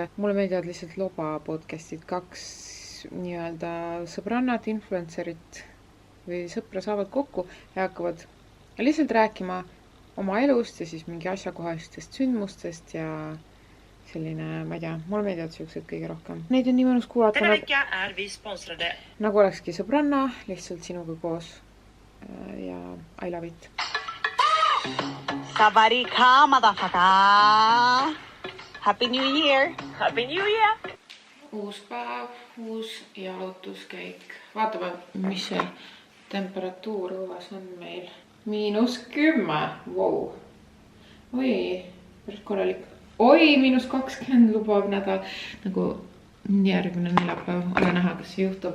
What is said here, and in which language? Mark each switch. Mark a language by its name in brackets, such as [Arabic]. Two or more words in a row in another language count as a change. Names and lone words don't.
[Estonian] Mulle meeldivad lihtsalt loba podcastid, 2 nii-öelda sõbrannad, influencerit või sõpra saavad kokku ja hakkavad lihtsalt rääkima oma elust ja siis mingi asjakohastest sündmustest ja selline, ma ei tea, mulle meeldivad sellised kõige rohkem. Neid on nii mõnus kuulata, nagu olekski sõbranna, lihtsalt sinuga koos ja [English] I love it. Savarika, motherfucker! Happy New Year! Happy New Year! [Estonian] Uus päev, uus jalutuskäik. Vaatame, mis see temperatuur õues on meil. -10, wow. Oi, päris korralik. Oi, -20 lubab nädal. Nagu järgmine neljapäev, ole näha, kas see juhtub.